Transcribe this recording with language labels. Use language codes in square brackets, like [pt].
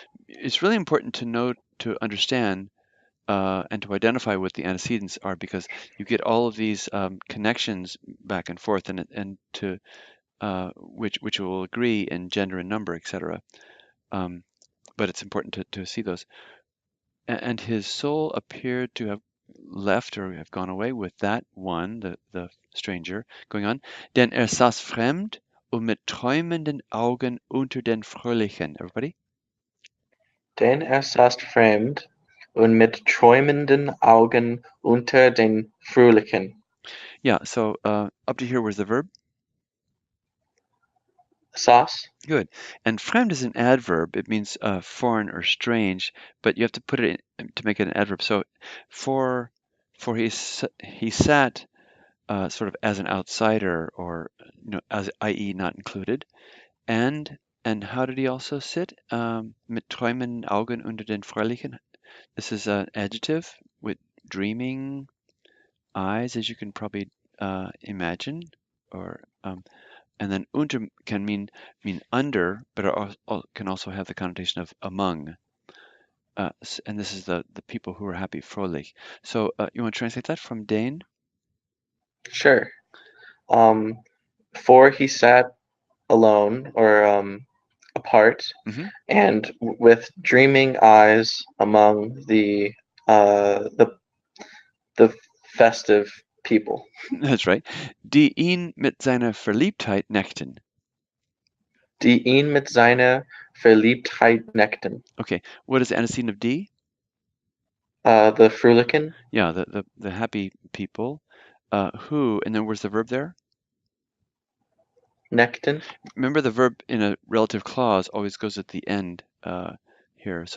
[en] It's really important to know, to understand and to identify what the antecedents are, because you get all of these connections back and forth, and to which will agree in gender and number, etc. But it's important to see those. And his soul appeared to have left or have gone away with that one, the stranger. Going on. [de] Denn saß fremd und mit träumenden Augen unter den Fröhlichen. [en] Everybody? [de] Denn saß fremd und mit träumenden Augen unter den Fröhlichen. [en] Yeah, so up to here was the verb. [de] Saß. [en] Good. And fremd is an adverb. It means foreign or strange, but you have to put it in to make it an adverb. So for he sat sort of as an outsider, or as i.e. not included. And how did he also sit? [de] Mit träumenden Augen unter den Fröhlichen. [en] This is an adjective with dreaming eyes, as you can probably imagine, or and then unter can mean under, but it can also have the connotation of among. And this is the people who are happy, fröhlich. So you want to translate that from Dane? Sure. For he sat alone or apart Hmm. and with dreaming eyes among the festive people. That's right. [de] Die ihn mit seiner Verliebtheit neckten. Die ihn mit seiner Verliebtheit neckten. [en] Okay, what is the antecedent of die? The Fröhlichen. Yeah, the happy people. Who, and then where's the verb there? [de] Neckten. [en] Remember, the verb in a relative clause always goes at the end here.